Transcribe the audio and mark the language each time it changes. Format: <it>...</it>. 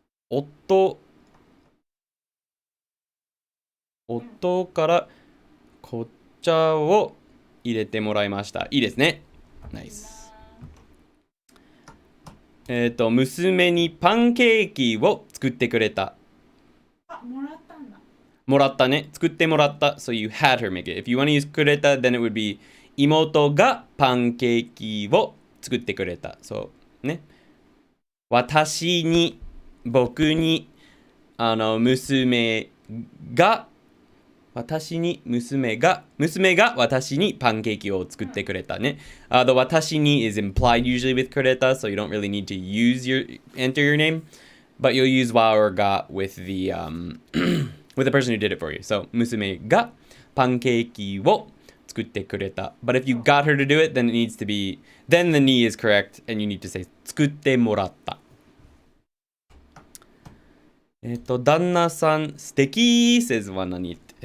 <ja>夫から紅茶を入れてもらいました。いいですね。ナイス。娘にパンケーキを作ってくれた。あ、もらったんだ。もらったね。作ってもらった。</ja> <en>So you had her make it. If you want to use くれた, then it would be</en> <ja>妹がパンケーキを作ってくれた。そうね。私に、僕に、娘が私にパンケーキを作ってくれたね。</ja> <en>The 私に is implied usually with くれた, so you don't really need to enter your name, but you'll use wa or ga with the with the person who did it for you.</en> <ja>So 娘がパンケーキを作ってくれた.</ja> <en>But if you got her to do it, then it needs to be, then the ni is correct, and you need to say</en> <ja>作ってもらった。旦那さん素敵 says Wananit.</ja>